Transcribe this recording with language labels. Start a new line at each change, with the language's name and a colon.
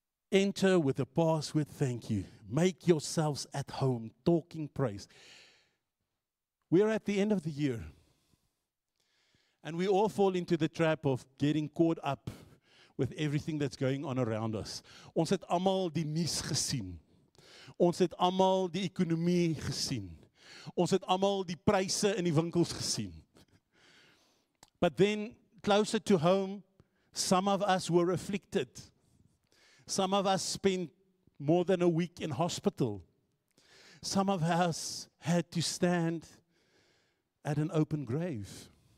English: Enter with a password, thank you. Make yourselves at home, talking praise. We're at the end of the year. And we all fall into the trap of getting caught up with everything that's going on around us.
Afrikaans: Ons het almal die nuus gesien. Ons het almal die ekonomie gesien. Ons het almal die pryse in die winkels gesien.
English: But then, closer to home, some of us were afflicted. Some of us spent more than a week in hospital. Some of us had to stand at an open grave.